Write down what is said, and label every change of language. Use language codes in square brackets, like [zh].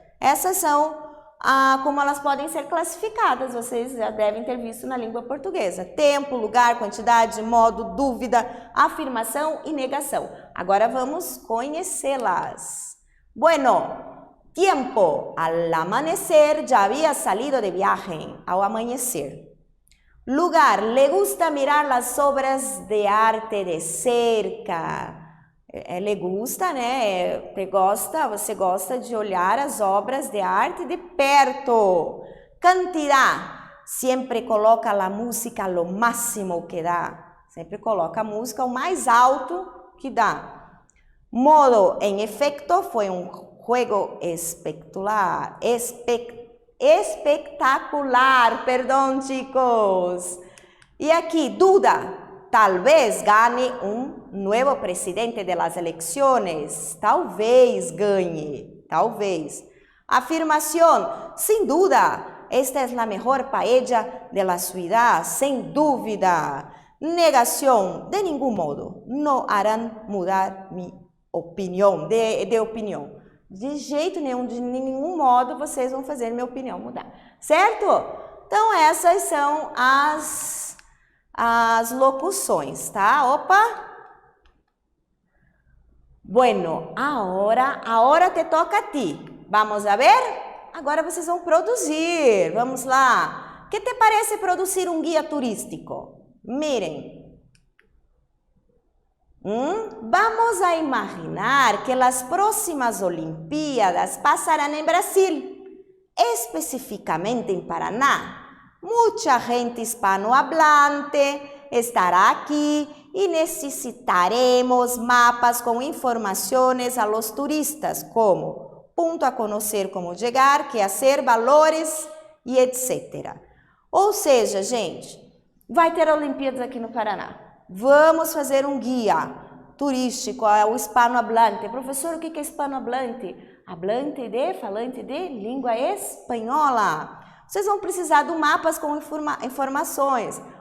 [pt] Essas são como elas podem ser classificadas, vocês já devem ter visto na língua portuguesa. Tempo, lugar, quantidade, modo, dúvida, afirmação e negação. Agora vamos conhecê-las. [es] Bueno, tiempo. Al amanecer ya había salido de viaje. [pt] Ao amanhecer. [es] Lugar. Le gusta mirar las obras de arte de cerca. Le gusta, né? [pt] Você gosta de olhar as obras de arte de perto. Cantidad. Sempre coloca a música [es] lo máximo [pt] que dá. Sempre coloca a música o mais alto que dá. [es] Modo. En efecto, foi juego espectacular. Espectacular, perdão, chicos. [pt] E aqui, duda. [es] Tal vez gane nuevo presidente de las elecciones. [pt] Talvez ganhe. Talvez. Afirmación. [es] Sin duda. Esta es la mejor paella de la ciudad. [pt] Sem dúvida. [es] Negación. De ningún modo. No harán mudar mi opinião. [pt] De opinião. De jeito nenhum, de nenhum modo vocês vão fazer minha opinião mudar. Certo? Então, essas são as locuções, tá? Opa! [es] Bueno, ahora te toca a ti. Vamos a ver? [pt] Agora vocês vão produzir. Vamos lá. [es] Que te parece [pt] produzir um guia turístico? [es] Miren. Vamos a imaginar que las próximas Olimpíadas pasarán en Brasil, específicamente en Paraná. Mucha gente hispanohablante estará aquí y necesitaremos mapas con informaciones a los turistas, como punto a conocer, como llegar, qué hacer, valores y etc. [pt] Ou seja, gente, vai ter Olimpíadas aqui no Paraná. Vamos fazer um guia turístico ao hispanohablante. Professor, o que é hispanohablante? Falante de língua espanhola. Vocês vão precisar de mapas com informações.